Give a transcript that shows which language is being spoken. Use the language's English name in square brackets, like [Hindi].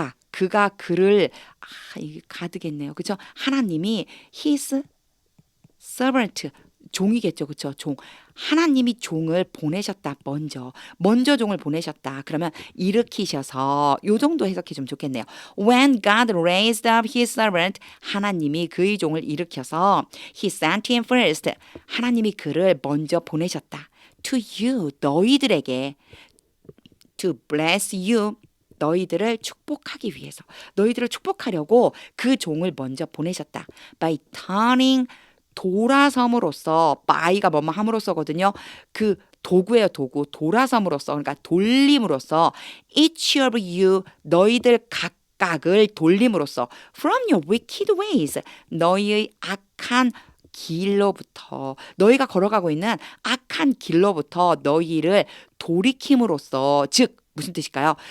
[Korean] 그가 그를 이게 가드겠네요. 그렇죠? 하나님이 [English] his servant [Korean] 종이겠죠. 그렇죠? 종. 하나님이 종을 보내셨다. 먼저 종을 보내셨다. 그러면 일으키셔서 요 정도 해석해 주면 좋겠네요. [English] When God raised up his servant, [Korean] 하나님이 그의 종을 일으켜서 [English] he sent him first. [Korean] 하나님이 그를 먼저 보내셨다. [English] To you, [Korean] 너희들에게 [English] to bless you. [Korean] 너희들을 축복하기 위해서 너희들을 축복하려고 그 종을 먼저 보내셨다. [English] By turning [Korean] 돌아섬으로써 by가 뭐뭐 함으로써거든요. 그 도구예요. 도구. 돌아섬으로써 그러니까 돌림으로써 [English] each of you [Korean] 너희들 각각을 돌림으로써 [English] from your wicked ways [Korean] 너희의 악한 길로부터 너희가 걸어가고 있는 악한 길로부터 너희를 돌이킴으로써 즉 무슨 뜻일까요?